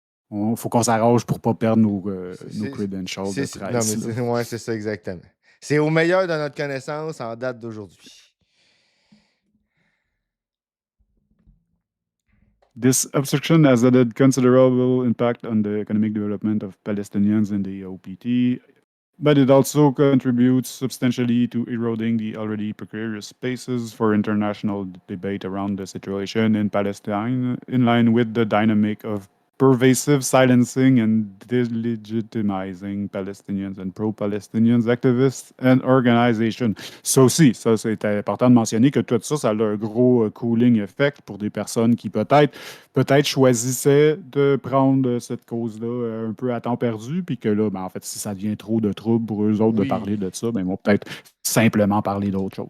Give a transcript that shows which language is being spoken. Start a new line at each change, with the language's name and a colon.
French: Il faut qu'on s'arrange pour pas perdre nos C'est, credentials de non, mais presse. Là. ouais, c'est ça, exactement. C'est au meilleur de notre connaissance en date d'aujourd'hui.
English: This obstruction has had considerable impact on the economic development of Palestinians in the OPT, but it also contributes substantially to eroding the already precarious spaces for international debate around the situation in Palestine, in line with the dynamic of pervasive silencing and delegitimizing Palestinians and pro-Palestinians activists and organizations.
French: Ça aussi, ça c'est important de mentionner que tout ça, ça a un gros cooling effect pour des personnes qui peut-être choisissaient de prendre cette cause-là un peu à temps perdu, puis que là, ben, en fait, si ça devient trop de troubles pour eux autres de parler Oui. de ça, ben, ils vont peut-être simplement parler d'autre chose.